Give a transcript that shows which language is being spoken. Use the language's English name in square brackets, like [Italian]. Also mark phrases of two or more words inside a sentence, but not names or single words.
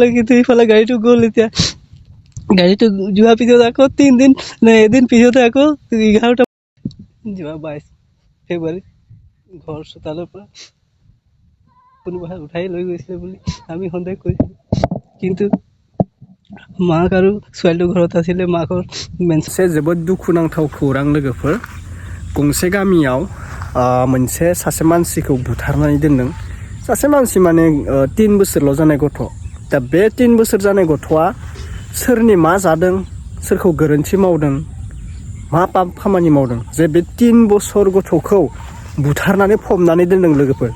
[Assamese] কিন্তু ইফালে গাড়ীটো গ'ল। এতিয়া গাড়ীটো যোৱাৰ পিছত আকৌ 3 দিন এদিন পিছতে আকৌ 11টা যোৱা 22 ফেব্ৰুৱাৰী ঘৰ চোতালৰ পৰা কোনোবাই উঠাই লৈ গৈছিলে বুলি আমি সন্দেহ কৰিছিলোঁ। কিন্তু মাক আৰু ছোৱালীটো ঘৰত আছিলে। माकर [Bodo] मोनसे जोबोद दुखुनांथाव खौरां लोगोफोर, गंसे गामियाव मोनसे सासे मानसिखौ बुथारनानै दोनदों। सासे मानसि माने 3 बोसोरल' जानाय गथ'। दा बे 3 बोसोर जानाय गथ'आ सोरनि मा जादों, सोरखौ गोरोन्थि मावदों, मा पाप खामानि मावदों जे बे 3 बोसोर गथ'खौ बुथारनानै फबनानै दोनदों लोगोफोर।